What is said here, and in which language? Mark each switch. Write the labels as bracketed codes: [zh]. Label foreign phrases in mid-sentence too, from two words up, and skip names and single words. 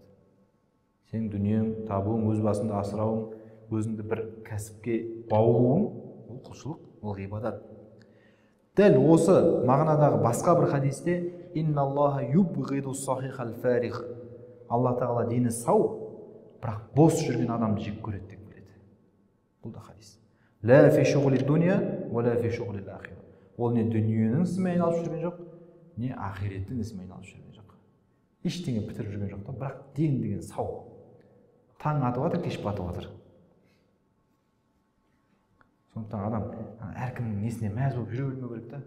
[kk] Сен дүниең, табуың, өз басыңды асырауың, өзіңді бір кәсіпке баулуың, ол құлшылық, ол ғибадат. Дәл осы мағынадағы басқа бір хадисте [ar] إن الله يبغض الصحيح الفارغ. [kk] Алла тағала дені сау, бірақ бос жүрген адамды жек көреді деп біледі. Бұл да хадис. [ar] لا في شغل دنيا ولا في شغل آخرة. [kk] Ол не дүниенің ісімен айналып жүрген жоқ, не ахиреттің ісімен айналып жүрген жоқ. Ештеңе бітіріп жүрген жоқ та, бірақ ден деген сау. Таң атып жатыр, кеш батып жатыр. Сондықтан адам әркімнің несіне мәз болып жүре бермеу керек та.